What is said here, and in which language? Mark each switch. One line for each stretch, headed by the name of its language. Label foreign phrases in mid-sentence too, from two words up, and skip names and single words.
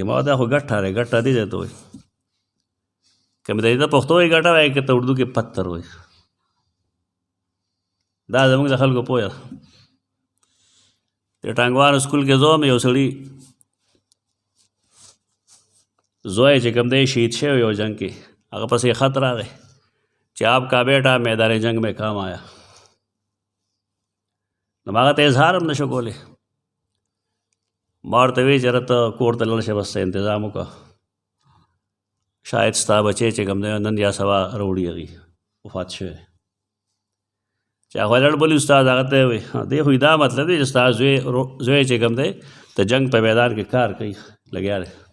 Pashto: ما دا خو ګټه دی، ګټه دې ځای ته وایي، که مې د پښتو وایي ګټه وایي، که ته اردو کې پتر وایي. دا زموږ د خلکو پوهه ده. د ټانګوان سکول کې زوم یو سړي زوی چې کوم دی شهید شوی یو جنگ کې، هغه پسې خط راغی چې
Urdu: آپ کا بیٹا میدان جنگ میں کام آیا.
Pashto: نو ما هغه ته اظهار هم نشو کولی. ما ورته وایي چې ره ته کور ته لاړ شه، بس انتظام وکړه، شاید ستا بچی چې کوم دی نن یا سبا راوړي هغوی وفات شوی. چې هغه لړ بولي استاد هغه ته وایي دی خو دا مطلب دی چې ستا زوی چې کوم دی د جنگ په میدان کې کار کوي، لګیا دی.